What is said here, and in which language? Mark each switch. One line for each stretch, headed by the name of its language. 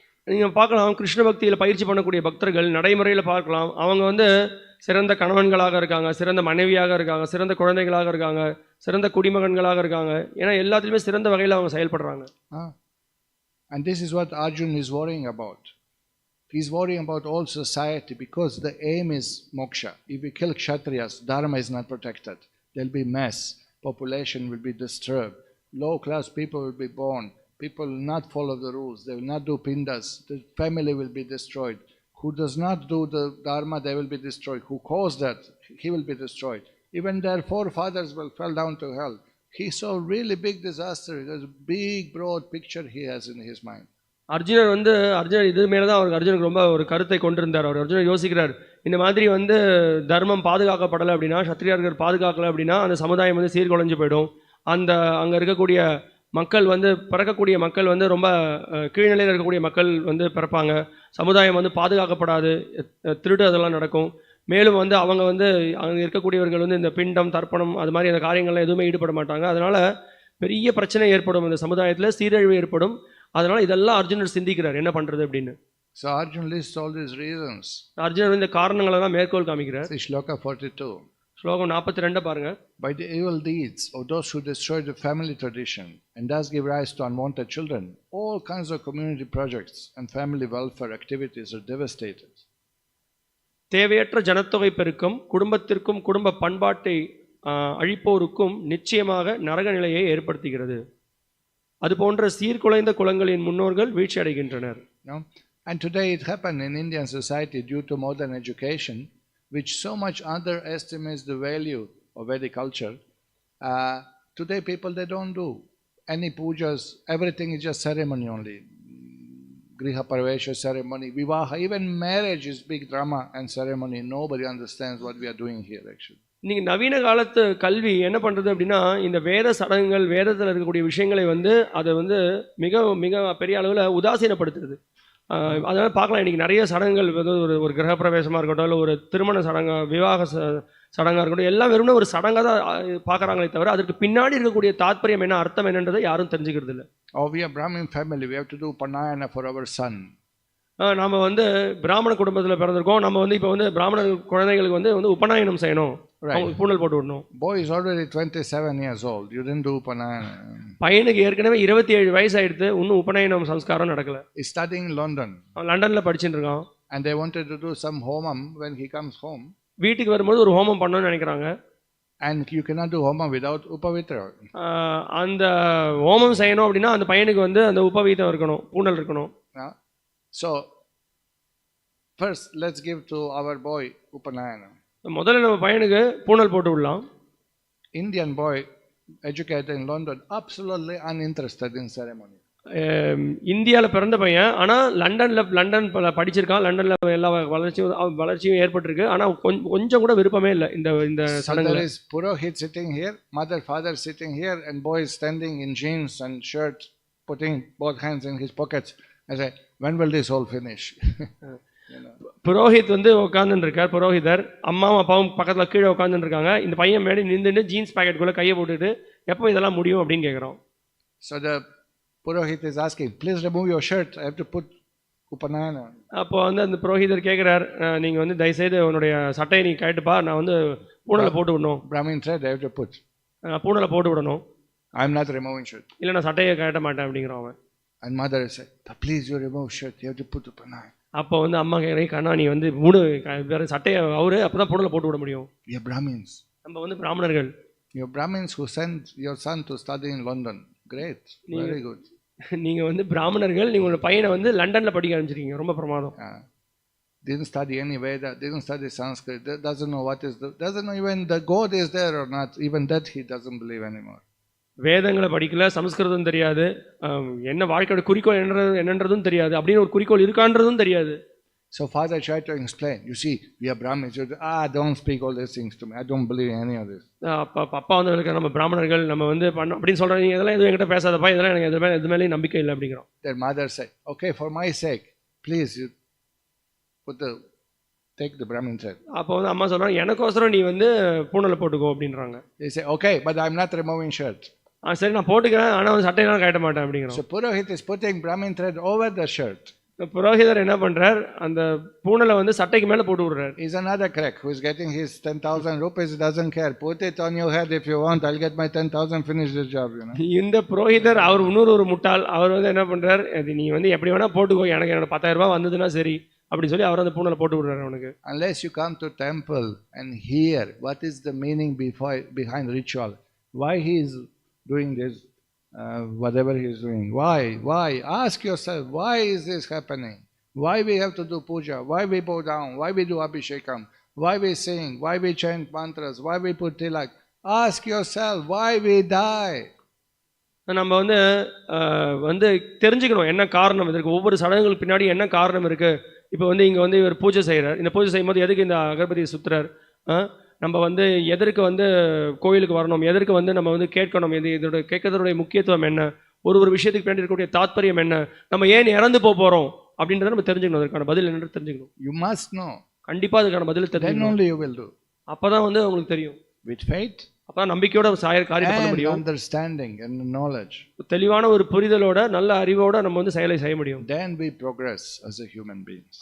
Tamil: நீங்கள் பார்க்கலாம், கிருஷ்ண பக்தியில் பயிற்சி பண்ணக்கூடிய பக்தர்கள் நடைமுறையில் பார்க்கலாம், அவங்க வந்து சிறந்த கணவன்களாக இருக்காங்க, சிறந்த மனைவியாக இருக்காங்க, சிறந்த குழந்தைகளாக இருக்காங்க, சிறந்த குடிமகன்களாக இருக்காங்க. ஏன்னா எல்லாத்துலேயுமே சிறந்த வகையில் அவங்க செயல்படுறாங்க.
English: And this is what Arjuna is worrying about. He's worrying about all society because the aim is moksha. If we kill kshatriyas, dharma is not protected. There'll be mess. Population will be disturbed. Low class people will be born. People will not follow the rules. They will not do pindas. The family will be destroyed. Who does not do the dharma, they will be destroyed. Who caused that, he will be destroyed. Even their forefathers will fall down to hell. He saw really big disaster. There's a big broad picture he has in his mind.
Tamil: அர்ஜுனர் இது மேலே தான் அவருக்கு அர்ஜுனுக்கு ரொம்ப ஒரு கருத்தை கொண்டிருந்தார். அர்ஜுனர் யோசிக்கிறார், இந்த மாதிரி வந்து தர்மம் பாதுகாக்கப்படலை அப்படின்னா, சத்திரியர்கள் பாதுகாக்கலை அப்படின்னா அந்த சமுதாயம் வந்து சீர்குலைஞ்சு போயிடும். அங்கே இருக்கக்கூடிய மக்கள் வந்து பிறக்கக்கூடிய மக்கள் வந்து ரொம்ப கீழ்நிலையில் இருக்கக்கூடிய மக்கள் வந்து பிறப்பாங்க. சமுதாயம் வந்து பாதுகாக்கப்படாது, திருட்டு அதெல்லாம் நடக்கும். மேலும் வந்து அவங்க வந்து அங்கே இருக்கக்கூடியவர்கள் வந்து இந்த பிண்டம் தர்ப்பணம் அது மாதிரி அந்த காரியங்கள்லாம் எதுவுமே ஈடுபட மாட்டாங்க. அதனால பெரிய பிரச்சனை ஏற்படும், இந்த சமுதாயத்தில் சீரழிவு ஏற்படும். அதனால இதெல்லாம் அர்ஜுனர் சிந்திக்கிறார் என்ன பண்றது அப்படின்னு.
English: So Arjuna lists all these reasons.
Tamil: அர்ஜுனர் இந்த காரணங்களை எல்லாம் மேற்கோள் காமிக்கிறார்.
English: Shloka 42.
Tamil: ஸ்லோகம் 42 பாருங்க.
English: By the evil deeds of those who destroy the family tradition and thus give rise to unwanted children, all kinds of community projects and family welfare activities are devastated.
Tamil: தேவையற்ற ஜனத்தொகை பெருக்கம் குடும்பத்திற்கும் குடும்ப பண்பாட்டை அழிப்போருக்கும் நிச்சயமாக நரக நிலையை ஏற்படுத்துகிறது. அதுபோன்ற சீர்குலைந்த குலங்களின் முன்னோர்கள் வீழ்ச்சி அடைகின்றனர்.
English: And today it happened in Indian society due to modern education, which so much underestimates the value of Vedic culture. Today people, they don't do any pujas, everything is just ceremony only. Griha Parvesha ceremony, Vivaha, even marriage is big drama and ceremony. Nobody understands what we are doing here actually.
Tamil: நீங்கள் நவீன காலத்து கல்வி என்ன பண்ணுறது அப்படின்னா, இந்த வேத சடங்குகள், வேதத்தில் இருக்கக்கூடிய விஷயங்களை வந்து அதை வந்து மிக மிக பெரிய அளவில் உதாசீனப்படுத்துறது. அதனால் பார்க்கலாம், இன்றைக்கி நிறைய சடங்குகள் வந்து ஒரு கிரகப்பிரவேசமாக இருக்கட்டும், இல்லை ஒரு திருமண சடங்கு, விவாக சடங்காக இருக்கட்டும், எல்லாம் வெறும்னா ஒரு சடங்காக தான் பார்க்குறாங்களே தவிர அதற்கு பின்னாடி இருக்கக்கூடிய தாத்பரியம் என்ன, அர்த்தம் என்னன்றதை யாரும் தெரிஞ்சுக்கிறது இல்லை.
English: Oh, we are Brahmin family, we have to do Upanayana for our son.
Tamil: நம்ம வந்து பிராமண குடும்பத்தில் பிறந்திருக்கோம், நம்ம வந்து இப்போ வந்து பிராமண குழந்தைகளுக்கு வந்து உபநயனம் செய்யணும், பூணல் போட்டு விடணும்.
English: Boy is already 27 years old, you didn't do Upanayana.
Tamil: பையனுக்கு ஏற்கனவே 27 வயசு ஆயிடுத்து, இன்னும் உபநயனம் சம்ஸ்காரம் நடக்கல.
English: He's studying in London.
Tamil: லண்டனில் படிச்சுட்டு இருக்கான்.
English: And they wanted to do some homam when he comes home.
Tamil: வீட்டுக்கு வரும்போது ஒரு ஹோமம் பண்ணணும்னு நினைக்கிறாங்க.
English: And you cannot do homam without upavitra.
Tamil: அந்த ஹோமம் செய்யணும் அப்படின்னா அந்த பையனுக்கு வந்து அந்த உபவீதம் இருக்கணும், பூணல் இருக்கணும்.
English: So first let's give to our boy Upanayana.
Tamil: முதல்ல நம்ம பையனுக்கு பூணல் போட்டு விடலாம்.
English: Indian boy educated in London, absolutely uninterested in ceremony.
Tamil: இந்தியாவில் பிறந்த பையன், ஆனால் லண்டன் படிச்சிருக்கான், லண்டனில் எல்லா வளர்ச்சியும் ஏற்பட்டிருக்கு, ஆனால் கொஞ்சம் கூட விருப்பமே இல்லை இந்த சடங்குல.
English: There is Purohit sitting here, mother, father sitting here, and boy standing in jeans and shirt, putting both hands in his pockets. I say, when will this all finish?
Tamil: Purohit வந்து உட்காந்துட்டு இருக்கார், புரோஹிதர் அம்மாவும் அப்பாவும் பக்கத்தில் கீழே உட்காந்துட்டு இருக்காங்க. இந்த பையன் மேலே நின்றுட்டு ஜீன்ஸ் பேக்கெட்டுக்குள்ளே கையை போட்டுட்டு எப்போ இதெல்லாம் முடியும் அப்படின்னு கேட்குறோம்.
English: So the Purohit is asking, please remove your shirt, I have to put Upanayana.
Tamil: அப்போ வந்து அந்த புரோஹிதர் கேட்குறார், நீங்கள் வந்து தயவுசெய்து உன்னுடைய சட்டையை நீ கேட்டுப்பா, நான் வந்து பூணலை போட்டு விடணும்.
English: Brahmin thread I have to put.
Tamil: பூணலை போட்டு விடணும்.
English: I am not removing shirt.
Tamil: இல்லை நான் சட்டையை கேட்ட மாட்டேன் அப்படிங்கிறான் அவன்.
English: And mother said, please you remove shirt, you have to put Upanayana.
Tamil: அப்போ வந்து அம்மா கேட்குறேன், கண்ணா நீ வந்து மூணு வேறு சட்டையை அவரு அப்போ தான் பூணலை போட்டு விட முடியும்.
English: We are Brahmins.
Tamil: நம்ம வந்து பிராமணர்கள்.
English: You are Brahmins who sent your son to study in London. Great, very good.
Tamil: நீங்கள் வந்து பிராமணர்கள், நீங்கள் உங்கள் பையனை வந்து லண்டனில் படிக்க ஆரம்பிச்சிருக்கீங்க, ரொம்ப பிரமாதம்.
English: Didn't study any Veda, didn't study Sanskrit, doesn't know what is doesn't know even the God is there or not, even that he doesn't believe anymore.
Tamil: வேதங்களை படிக்கல, சமஸ்கிருதம் தெரியாது, என்ன வாழ்க்கையோட குறிக்கோள் என்னன்றதும் தெரியாது, அப்படின்னு ஒரு குறிக்கோள் இருக்கான்றதும் தெரியாது.
English: So father tried to explain, you see, we are Brahmins, don't speak all these things to me, I don't believe in any of this.
Tamil: அப்பா வந்து நம்ம பிராமணர்கள் நம்ம வந்து அப்படின்னு சொல்கிறாங்க, நீ இதெல்லாம் எதுவும் என்கிட்ட பேசாதப்பா, இதெல்லாம் எனக்கு எது மேலேயும் நம்பிக்கை இல்லை அப்படிங்கிறோம்.
English: Their mother said, okay, for my sake, please you take the Brahmin thread.
Tamil: அப்போ வந்து அம்மா சொல்கிறாங்க, எனக்கோசரம் நீ வந்து பூணலை போட்டுக்கோ அப்படின்றாங்க.
English: They say, okay, but I'm not removing shirt.
Tamil: சரி நான் போட்டுக்கிறேன், ஆனால் வந்து சட்டையெல்லாம் கட்ட மாட்டேன் அப்படிங்கிறோம்.
English: So Purohit is putting Brahmin thread over the shirt.
Tamil: புரோஹிதர் என்ன பண்றார், அந்த பூணலை வந்து சட்டைக்கு மேலே போட்டு விடுறார்.
English: He's another crack who is getting his 10,000 rupees, doesn't care. Put it on your head if you want, I'll get my 10,000, finish this job, you know.
Tamil: இந்த புரோஹிதர் அவர் இன்னொரு முட்டாள், அவர் வந்து என்ன பண்றார், நீ வந்து எப்படி வேணா போட்டுக்கோ, எனக்கு என்னோட 10,000 ரூபாய் வந்ததுன்னா சரி அப்படின்னு சொல்லி அவர் அந்த பூணலை போட்டு விடுறாரு அவனுக்கு.
English: Unless you come to temple and hear what is the meaning behind ritual, why he is doing this, whatever he is doing, why ask yourself, why is this happening, why we have to do puja, why we bow down, why we do abhishekam, why we sing, why we chant mantras, why we put tilak. Ask yourself why we die.
Tamil: நம்ம வந்து தெரிஞ்சுக்கணும் என்ன காரணம் இதற்கு, ஒவ்வொரு சடங்குகளுக்கு பின்னாடி என்ன காரணம் இருக்கு. இப்போ வந்து இங்கே வந்து இவர் பூஜை செய்கிறார், இந்த பூஜை செய்யும்போது எதுக்கு இந்த அகர்பதியை சுற்றுறார், நம்ம வந்து எதற்கு வந்து கோயிலுக்கு வரணும், எதற்கு வந்து நம்ம வந்து கேட்கணும், இதோட கேட்கறதுடைய முக்கியத்துவம் என்ன, ஒரு விஷயத்துக்கு பின்னாடி இருக்கக்கூடிய தாத்பரியம் என்ன, நம்ம ஏன் இறந்து போகிறோம் அப்படின்றத நம்ம தெரிஞ்சுக்கணும், அதற்கான பதில் என்னன்னு தெரிஞ்சுக்கணும்.
English: You must know.
Tamil: கண்டிப்பாக அதுக்கான பதில் தெரிஞ்சுக்கணும்.
English: Then only you will do.
Tamil: அப்போ தான் வந்து உங்களுக்கு தெரியும்.
English: With faith.
Tamil: அப்போ நம்பிக்கையோட காரியத்தை பண்ண முடியும்.
English: Understanding and knowledge.
Tamil: தெளிவான ஒரு புரிதலோட நல்ல அறிவோட நம்ம வந்து செயலை செய்ய முடியும்.
English: Then we progress as a human beings.